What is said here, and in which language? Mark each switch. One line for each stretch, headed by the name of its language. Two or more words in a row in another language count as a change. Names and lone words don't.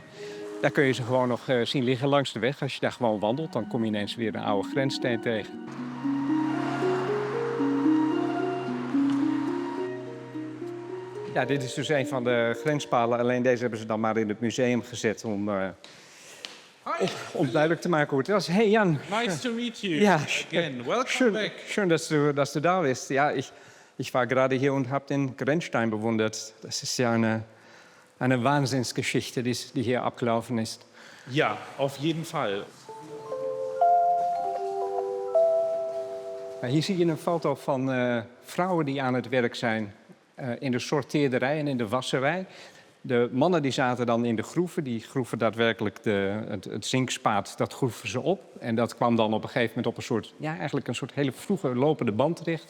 Dutch: Daar kun je ze gewoon nog zien liggen langs de weg. Als je daar gewoon wandelt, dan kom je ineens weer een oude grenssteen tegen. Ja, dit is dus een van de grenspalen. Alleen deze hebben ze dan maar in het museum gezet om duidelijk te maken hoe het was.
German: Hey Jan.
English: Nice to meet you
German: Ja,
English: again. Welcome
German: schön,
English: back.
German: schön, dass du da bist. Ja, ich war gerade hier und habe den Grenzstein bewundert. Das ist ja eine Wahnsinnsgeschichte, die hier abgelaufen ist. Ja, auf jeden Fall.
Dutch: Hier zie je een foto van vrouwen die aan het werk zijn in de sorteerderij en in de wasserij. De mannen die zaten dan in de groeven. Die groeven daadwerkelijk het zinkspaat, dat groeven ze op. En dat kwam dan op een gegeven moment op een soort hele vroege lopende band terecht.